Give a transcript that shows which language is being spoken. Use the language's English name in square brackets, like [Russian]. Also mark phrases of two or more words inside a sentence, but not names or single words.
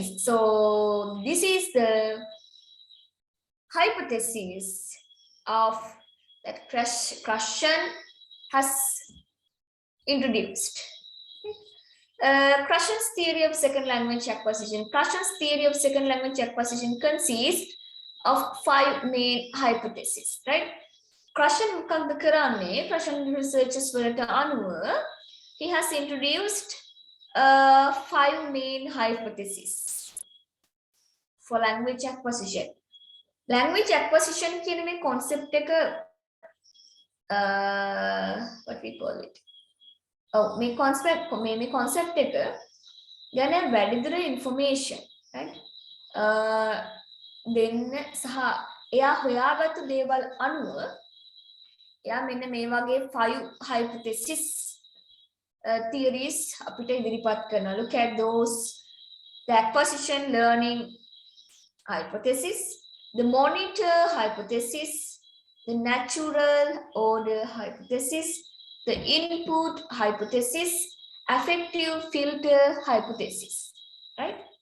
[English] So this is the hypothesis of that Krashen has introduced. Krashen's theory of second language acquisition. Krashen's theory of second language acquisition consists of 5 main hypotheses, right? Krashen [Sinhala] මොකක්ද කරන්නේ? [English] Krashen [Sinhala] researches වලට අනුව [English] he has introduced 5 main hypotheses for language acquisition. Language acquisition [Sinhala] කියන මේ concept එක [English] what we call it. [Sinhala] මේ concept එක ගැන වැඩිදුර information, right? දෙන්න සහ එයා හොයාගත්තු දේවල් අනුව එයා මෙන්න මේ වගේ 5 hypothesis theories අපිට ඉදිරිපත් කරනවා. [English] Look at those: the acquisition learning hypothesis, the monitor hypothesis, the natural order hypothesis, the input hypothesis, affective filter hypothesis, right?